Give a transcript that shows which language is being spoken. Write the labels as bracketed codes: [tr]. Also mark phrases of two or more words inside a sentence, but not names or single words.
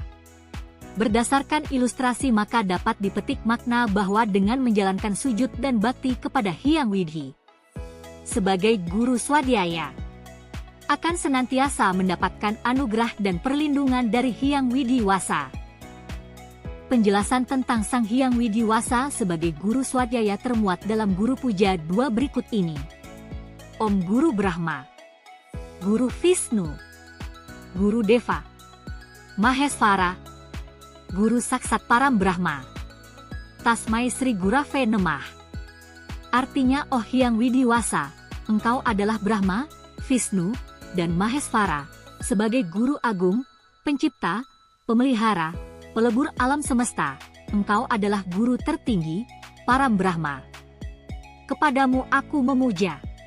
[id] Berdasarkan ilustrasi maka dapat dipetik makna bahwa dengan menjalankan sujud dan bakti kepada Hyang Widhi sebagai guru swadhyaya akan senantiasa mendapatkan anugerah dan perlindungan dari Hyang Widiwasa. Penjelasan tentang Sang Hyang Widiwasa sebagai guru swadhyaya termuat dalam Guru Puja 2 berikut ini. [sa] Om Guru Brahma, Guru Vishnu, Guru Deva, Mahesvara, Guru Saksat Param Brahma. Tasmai Sri Gurave Namah. [id] Artinya, oh Hyang Widiwasa, engkau adalah Brahma, Vishnu, dan Mahesvara, sebagai Guru Agung, Pencipta, Pemelihara, Pelebur alam semesta, engkau adalah Guru tertinggi, Param Brahma. Kepadamu aku memuja.